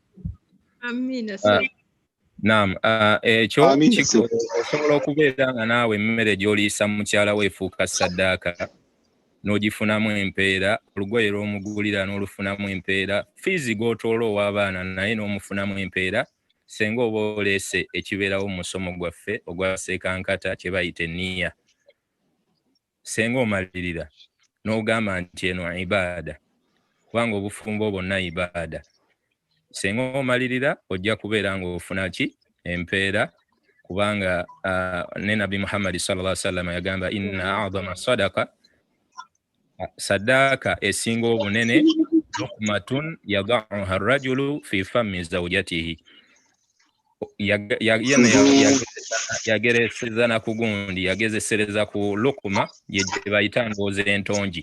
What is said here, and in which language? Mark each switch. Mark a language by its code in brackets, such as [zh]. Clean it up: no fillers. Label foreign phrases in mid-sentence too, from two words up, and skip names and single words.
[lg] Naam, ekyo osobola okubeera nga naawe emmere gy'oliisa mukyala we efuuka saddaaka n'ogifunamu empeera, olugoye lw'omugulira n'olufunamu empeera, fiizi gw'otoola ow'abaana naye n'omufunamu empeera, senga oba oleese ekibeerawo mu musomo gwaffe ogwa SHEIKH kye bayita enniya. Senga omalirira n'ogamba nti eno ibaada, kubanga obufumbo bwonna ibaada. Senga omalirira ojja kubeera ng'ofuna ki? Empeera, kubanga ne Nabi Muhammad [ar] صلى الله عليه وسلم [lg] yagamba [ar] إن أعظم صدقة, [lg] saddaaka esinga obunene [ar] لقمة يضعها الرجل في فم زوجته. [lg] Yagereseza na kugundi, yagezesereza ku lukuma ye bayita ngoozi entongi.